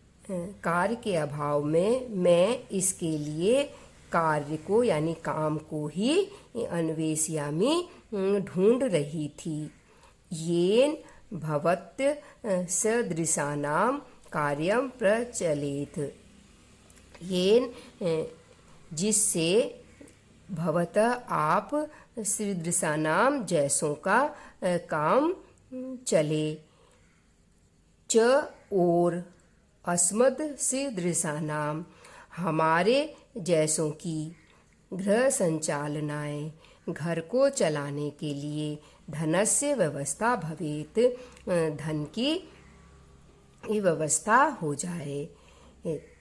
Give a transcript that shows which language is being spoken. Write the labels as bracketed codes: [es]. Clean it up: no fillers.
[hi] कार्य के अभाव में मैं इसके लिए कार्य को यानी काम को ही [sa] अन्वेषयामि [hi] ढूंढ रही थी। [sa] येन भवत् सदृशानां कार्यं प्रचलेत। येन [hi] जिससे, भवतः आप, सदृशानाम जैसों का काम चले, च और, [sa] अस्मद सदृशानाम [hi] हमारे जैसों की, [sa] गृह संचालनाय [hi] घर को चलाने के लिए, [sa] धनस्य व्यवस्था भवेत [hi] धन की व्यवस्था हो जाए।